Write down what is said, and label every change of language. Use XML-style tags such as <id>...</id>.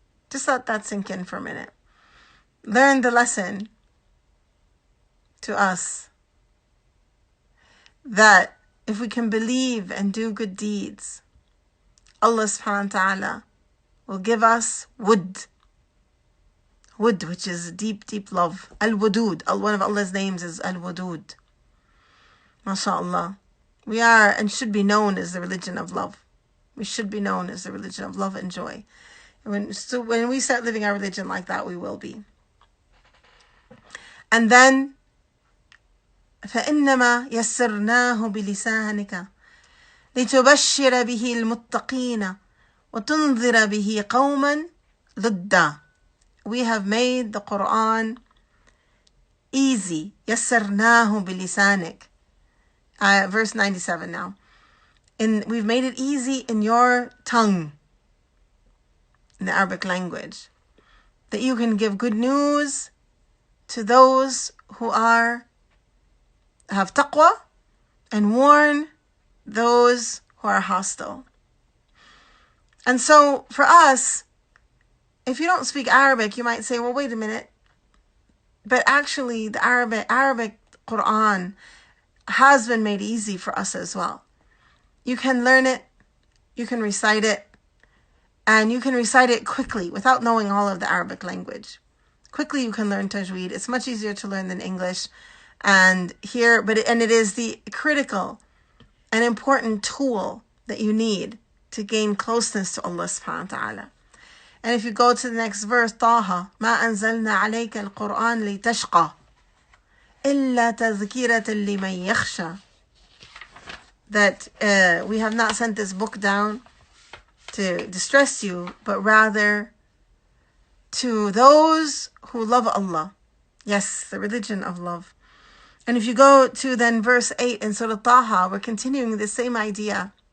<en>Just let that sink in for a minute. Learn the lesson to us that if we can believe and do good deeds, Allah subhanahu wa ta'ala will give us wood, which is deep, deep love. Al-Wadud. One of Allah's names is Al-Wadud. MashaAllah. We are and should be known as the religion of love. We should be known as the religion of love and joy. And when we start living our religion like that, we will be. And then,</en> <ar>فَإِنَّمَا يَسَّرْنَاهُ بِلِسَانِكَ لِتُبَشِّرَ بِهِ الْمُتَّقِينَ وَتُنذِرَ بِهِ قَوْمًا لُدًّا.</ar> <en>We have made the Quran easy.</en> <ar>يَسَّرْنَاهُ بِلِسَانِكَ.</ar> <en>Verse 97 now. We've made it easy in your tongue, in the Arabic language, that you can give good news to those who have taqwa and warn those who are hostile. And so for us, if you don't speak Arabic, you might say, well, wait a minute. But actually, the Arabic Quran has been made easy for us as well. You can learn it, you can recite it, And you can recite it quickly without knowing all of the Arabic language. Quickly you can learn tajweed. It's much easier to learn than English. And it is the critical and important tool that you need to gain closeness to Allah subhanahu wa ta'ala. And if you go to the next verse,</en> <ar>طه ما أنزلنا عليك القرآن لتشقى إلا تذكرة لمن يخشى.</ar> <en>That we have not sent this book down to distress you, but rather to those who love Allah. Yes, the religion of love. And if you go to then verse 8 in Surah Taha, we're continuing the same idea.</en>